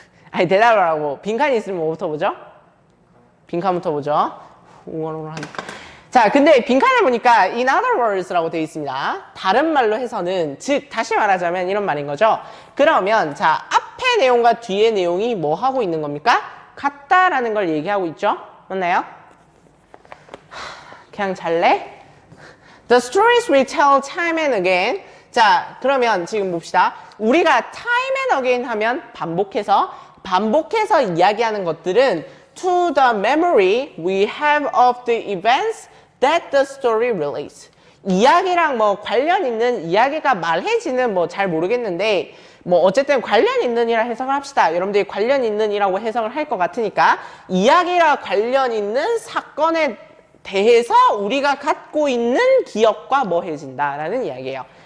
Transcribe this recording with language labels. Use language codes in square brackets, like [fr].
[ko] 아니, 대답을 하고 빈칸이 있으면 뭐부터 보죠? 빈칸부터 보죠. 웅얼웅얼 하는. 자, 근데 빈칸을 보니까 [en] in other words [ko] 라고 되어 있습니다. 다른 말로 해서는, 즉 다시 말하자면 이런 말인 거죠. 그러면 자, 앞에 내용과 뒤에 내용이 뭐 하고 있는 겁니까? 같다라는 걸 얘기하고 있죠. 맞나요? 그냥 잘래? [en] The stories we tell time and again. [ko] 자, 그러면 지금 봅시다. 우리가 [en] time and again [ko] 하면 반복해서 이야기하는 것들은 [en] to the memory we have of the events that the story relates. [ko] 이야기랑 뭐 관련 있는, 이야기가 말해지는 뭐 잘 모르겠는데 뭐 어쨌든 관련 있는이라 해석을 합시다. 여러분들이 관련 있는이라고 해석을 할 것 같으니까 이야기랑 관련 있는 사건에 대해서 우리가 갖고 있는 기억과 뭐 해진다라는 이야기예요.